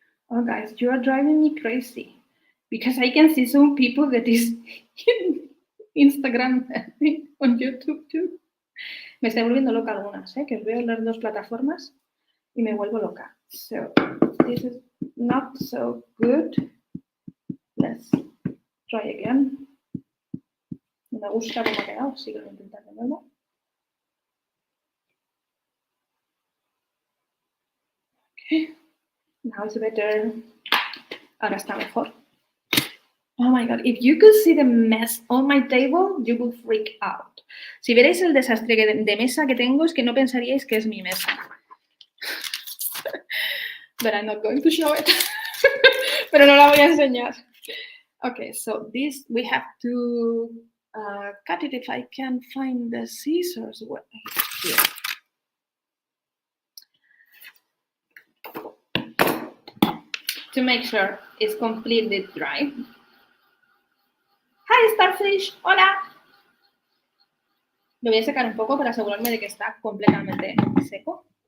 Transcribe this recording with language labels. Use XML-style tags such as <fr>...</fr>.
<en>Oh, guys, you are driving me crazy because I can see some people that is in Instagram on YouTube too.</en> <es>Me estoy volviendo loca algunas, que os veo en las dos plataformas y me vuelvo loca.</es> <en>So, this is not so good. Let's try again.</en> <es>No me gusta cómo ha quedado, sigo intentando de nuevo.</es> <en>Okay. Now it's better.</en> <es>Ahora está mejor.</es> <en>Oh my God, if you could see the mess on my table, you would freak out.</en> <es>Si veréis el desastre de mesa que tengo, es que no pensaríais que es mi mesa.</es> <en>But I'm not going to show it.</en> <es>Pero no la voy a enseñar.</es> <en>Okay, so this, we have to cut it if I can find the scissors. Here. To make sure it's completely dry. Hi, Starfish.</en> <es>Hola. Lo voy a secar un poco para asegurarme de que está completamente seco.</es>